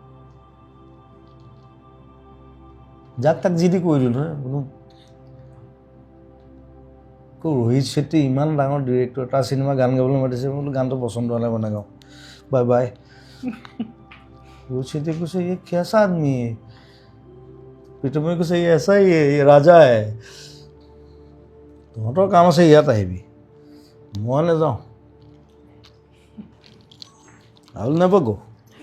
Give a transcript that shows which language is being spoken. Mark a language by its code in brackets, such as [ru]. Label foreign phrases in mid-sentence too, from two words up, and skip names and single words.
[as] যাক তাক যি দি কৈ দিওঁ নহয় কোনো ৰোহিত শেট্টি ইমান ডাঙৰ ডিৰেক্টৰ, তাৰ চিনেমা গান গাবলৈ মাতিছে, মই বোলো গানটো পচন্দ হ'লে মই নাগাওঁ, [en] bye bye. [as] ৰোহিত শেট্টিয়ে কৈছে [hi] ये कैसा आदमी है, [as] প্ৰীতমে কৈছে [hi] ये ऐसा ही है, ये राजा है, [as] তহঁতৰ কাম আছে ইয়াত আহিবি, মই নাযাওঁ। [en] I will never go.